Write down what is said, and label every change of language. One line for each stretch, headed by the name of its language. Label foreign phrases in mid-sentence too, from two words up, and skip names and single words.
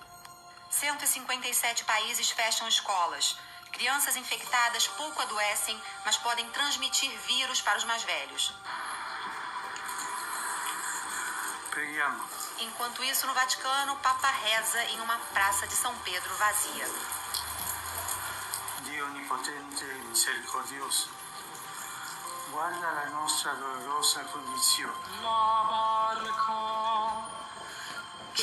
Portuguese: 157 países fecham escolas. Crianças infectadas pouco adoecem, mas podem transmitir vírus para os mais velhos. Enquanto isso, no Vaticano, o Papa reza em uma praça de São Pedro vazia.
Italian: Dio onnipotente e misericordioso, guarda la nostra dolorosa condizione. La barca